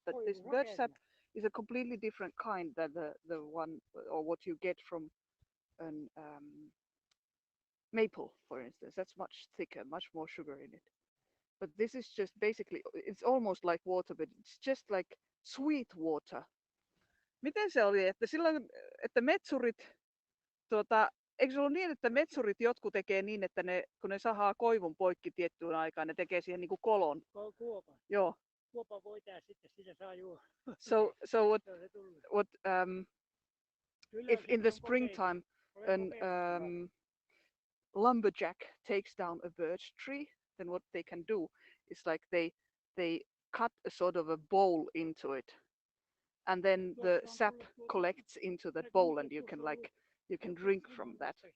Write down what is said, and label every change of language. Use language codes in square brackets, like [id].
[en] But this birch sap is a completely different kind than the one or what you get from an maple, for instance. That's much thicker, much more sugar in it. But this is just basically, it's almost like water, but it's just like sweet water. [fi] Miten se oli, että silloin, että metsurit, eikö se ollut niin, että metsurit jotkut tekee niin, että kun ne sahaa koivun poikki tiettyyn aikaan, ne tekee siihen niinku kolon. Kuopan. Joo. Kuopan voitaa sitten, sitä saa juo. [en] So what if in the springtime an lumberjack takes down a birch tree, then what they can do is like they cut a sort of a bowl into it, and then the sap collects into that bowl, and you can drink from that.